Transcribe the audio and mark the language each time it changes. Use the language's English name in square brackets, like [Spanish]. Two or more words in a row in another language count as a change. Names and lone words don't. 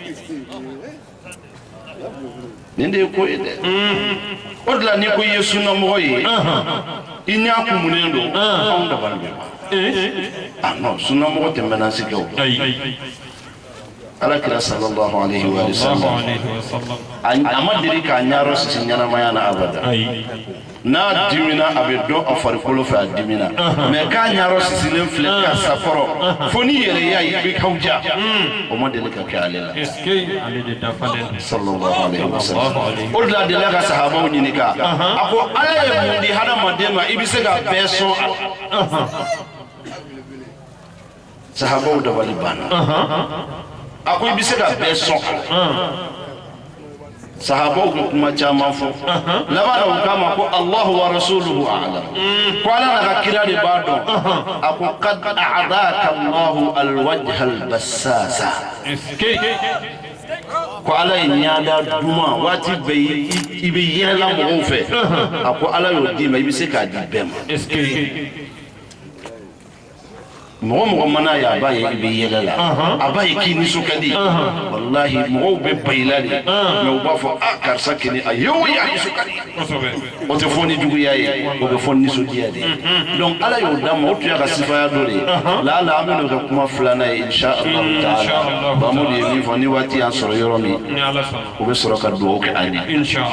[Bambara] nin de ye ko ye dɛ o de la n'i ko i ye sunnamɔgɔ ye i ɲɛ kumunen don anw dabali bɛ ban non sunnamɔgɔ tɛ menace kɛ o ala kira [Arabic] صلى الله عليه وسلم [Bambara] a ma deli k'a ɲayɔrɔ sisi ɲɛnamaya na abada n'a dimina a bɛ dɔn a farikolo fɛ a dimina mais k'a ɲayɔrɔ sisilen filɛ ka sakɔrɔ fo ni yɛrɛ y'a ye i bɛ kawuja o ma deli ka kɛ ale la [Arabic] صلى الله عليه وسلم [Bambara] o de la a delila ka sahabaw ɲininka a ko ala ye mun di hadamaden ma i bɛ se ka bɛɛ sɔn a la sahabaw dabali banna a ko i bɛ se ka bɛɛ sɔn sahabaw bɛ kuma caman fɔ laban na u k'a ma ko [Arabic] الله ورسوله أعلم [Bambara] ko ala n'a ka kira de b'a dɔn a ko [Arabic] قد أعطاك الله الوجه البسّاسة [Bambara] ko ala ye ɲaada duman waati bɛɛ i bɛ yɛlɛla mɔgɔw fɛ a ko ala y'o d'i ma i bɛ se k'a di bɛɛ ma mɔgɔ mɔgɔ mana ye a b'a ye i bɛ yɛlɛ la a b'a ye k'i nisɔn ka di walahi mɔgɔw bɛ ba i la de mais u b'a fɔ karisa kelen a ye o ye a nisɔn ka di o tɛ fɔ ni juguya ye o bɛ fɔ nisɔndiya de ye donc ala y'o d'a ma o tun y'a ka sifaya dɔ de ye lala an bɛna o kɛ kuma filanan ye [Arabic] إن شاء الله تعالى [Bambara] Mahamudu ye min fɔ ni waati y'an sɔrɔ yɔrɔ min o bɛ sɔrɔ ka dugawu kɛ an ye